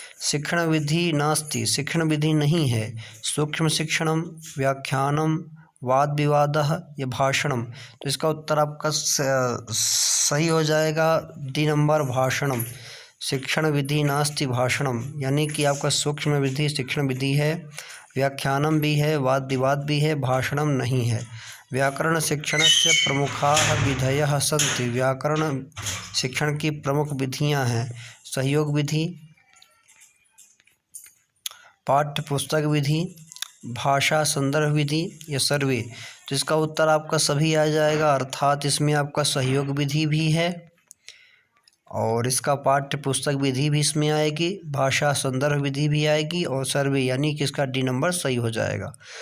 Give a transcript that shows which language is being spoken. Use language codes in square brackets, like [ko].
[sa] शिक्षण विधि नास्ति, [hi] शिक्षण विधि नहीं है। [sa] सूक्ष्म शिक्षणम, व्याख्यानम, वाद विवादः या भाषणम। [hi] तो इसका उत्तर आपका सही हो जाएगा डी नंबर, भाषणम। [sa] शिक्षण विधि नास्ति भाषणम, [hi] यानी कि आपका सूक्ष्म विधि शिक्षण विधि है, व्याख्यानम भी है, वाद विवाद भी है, भाषणम नहीं है। [sa] व्याकरण शिक्षण से प्रमुखाः विधयः सन्ति। [hi] व्याकरण शिक्षण की प्रमुख विधियां हैं सहयोग विधि, पाठ्य पुस्तक विधि, भाषा संदर्भ विधि या सर्वे। तो इसका उत्तर आपका सभी आ जाएगा, अर्थात इसमें आपका सहयोग विधि भी है और इसका पाठ्य पुस्तक विधि भी इसमें आएगी, भाषा संदर्भ विधि भी आएगी और सर्वे, यानी कि इसका डी नंबर सही हो जाएगा।